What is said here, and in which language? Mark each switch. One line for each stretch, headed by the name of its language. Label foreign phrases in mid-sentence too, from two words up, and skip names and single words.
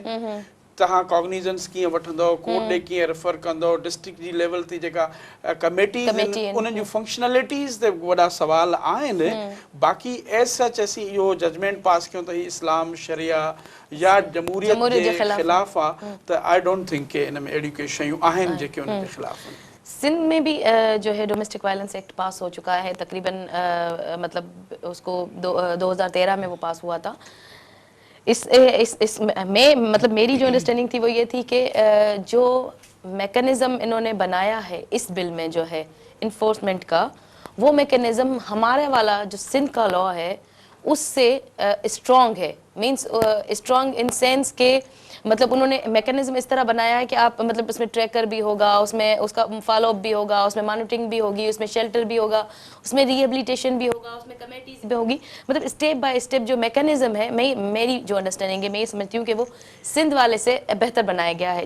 Sindhi: तव्हां कॉग्निजेंस कीअं वठंदव, कोर्ट ॾे कीअं रेफर कंदव, डिस्ट्रिक्ट जी लेवल ते जेका कमेटीज़ आहिनि उन्हनि जूं फंक्शनलिटीज़ ते वॾा सवाल आहिनि. बाक़ी
English: as such
Sindhi: असीं इहो जजमेंट पास कयूं त ही इस्लाम शरिया या जमहूरियत जे ख़िलाफ़ आहे त
English: I don't think
Sindhi: के इन में अहिड़ियूं के शयूं आहिनि जेके उन जे ख़िलाफ़ आहिनि.
Urdu: سندھ میں بھی جو ہے
English: domestic violence act
Urdu: پاس ہو چکا ہے تقریباً، مطلب اس کو 2013 میں وہ پاس ہوا تھا. اس میں مطلب میری جو انڈرسٹینڈنگ تھی وہ یہ تھی کہ جو میکینزم انہوں نے بنایا ہے اس بل میں جو ہے انفورسمنٹ کا، وہ میکینزم ہمارے والا جو سندھ کا لاء ہے اس سے اسٹرانگ ہے.
English: means strong in sense
Urdu: کہ مطلب انہوں نے میکینزم اس طرح بنایا ہے کہ آپ مطلب اس میں ٹریکر بھی ہوگا, اس میں اس کا
English: follow up
Urdu: بھی ہوگا, اس میں مانیٹرنگ بھی ہوگی, اس میں شیلٹر بھی ہوگا, اس میں ریہیبلیٹیشن بھی ہوگا, اس میں کمیٹیز بھی ہوگی. مطلب
English: step by step
Urdu: جو میکینزم ہے, میری جو انڈرسٹینڈنگ ہے, میں یہ سمجھتی ہوں کہ وہ سندھ والے سے بہتر بنایا گیا ہے.